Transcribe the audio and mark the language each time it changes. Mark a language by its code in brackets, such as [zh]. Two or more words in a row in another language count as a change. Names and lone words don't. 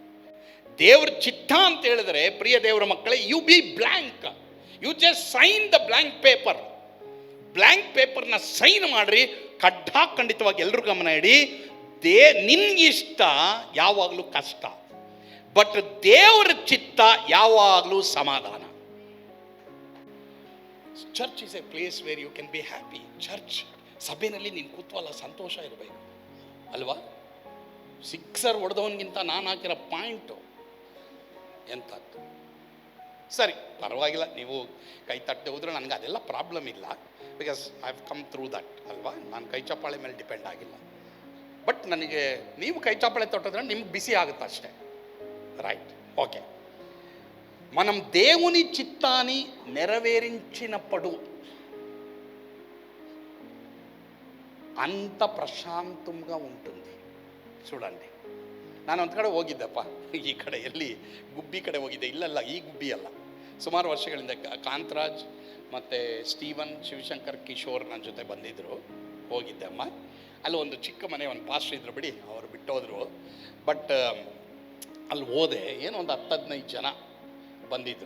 [kn] ದೇವ್ರ ಚಿತ್ತ ಅಂತ ಹೇಳಿದ್ರೆ, ಪ್ರಿಯ ದೇವರ ಮಕ್ಕಳೇ, [en] you be blank, you just sign the blank paper. blank paper [kn] ಸೈನ್ ಮಾಡ್ರಿ, ಖಂಡಿತವಾಗಿ ಎಲ್ಲರೂ ಗಮನ ಇಡಿ. ನಿನ್ಗಿಷ್ಟ ಯಾವಾಗಲೂ ಕಷ್ಟ, ಬಟ್ ದೇವರ ಚಿತ್ತ ಯಾವಾಗಲೂ ಸಮಾಧಾನ. [en] Church is a place where you can be happy. [kn] ಚರ್ಚ್ ಸಭೆಯಲ್ಲಿ ನೀನು ಕೂತ್ವಲ್ಲ, ಸಂತೋಷ ಇರಬೇಕು ಅಲ್ವಾ? ಸಿಕ್ಸರ್ ಹೊಡೆದವನಿಗಿಂತ ನಾನು ಹಾಕಿರೋ ಪಾಯಿಂಟು ಎಂಥದ್ದು. ಸರಿ, ಪರವಾಗಿಲ್ಲ, ನೀವು ಕೈ ತಟ್ಟೆ ಹೋದ್ರೆ ನನಗೆ ಅದೆಲ್ಲ ಪ್ರಾಬ್ಲಮ್ ಇಲ್ಲ, [en] because I have come through that ಅಲ್ವಾ. [kn] ನಾನು ಕೈ ಚಪ್ಪಾಳೆ ಮೇಲೆ ಡಿಪೆಂಡ್ ಆಗಿಲ್ಲ. ಬಟ್ ನನಗೆ ನೀವು ಕೈ ಚಪ್ಪಾಳೆ ತೊಟ್ಟಿದ್ರೆ ನಿಮ್ಗೆ ಬಿಸಿ ಆಗುತ್ತೆ ಅಷ್ಟೇ. [en] Right, okay. [te] మనం దేవుని చిత్తాన్ని నెరవేరించినప్పుడు అంత ప్రశాంతంగా ఉంటుంది. చూడండి, [kn] ನಾನು ಒಂದು ಕಡೆ ಹೋಗಿದ್ದೆಪ್ಪ, ಈ ಕಡೆ ಎಲ್ಲಿ ಗುಬ್ಬಿ ಕಡೆ ಹೋಗಿದ್ದೆ, ಇಲ್ಲಲ್ಲ ಈ ಗುಬ್ಬಿ ಅಲ್ಲ, ಸುಮಾರು ವರ್ಷಗಳಿಂದ ಕಾಂತರಾಜ್ ಮತ್ತು ಸ್ಟೀವನ್, ಶಿವಶಂಕರ್, ಕಿಶೋರ್ ನನ್ನ ಜೊತೆ ಬಂದಿದ್ದರು. ಹೋಗಿದ್ದೆ ಅಮ್ಮ, ಅಲ್ಲಿ ಒಂದು ಚಿಕ್ಕ ಮನೆ, ಒಂದು ಪಾಸ್ಟರ್ ಇದ್ರು ಬಿಡಿ, ಅವರು ಬಿಟ್ಟೋದ್ರು. ಬಟ್ ಅಲ್ಲಿ ಹೋದೆ, ಏನೋ ಒಂದು 10-15 ಜನ ಬಂದಿದ್ದರು.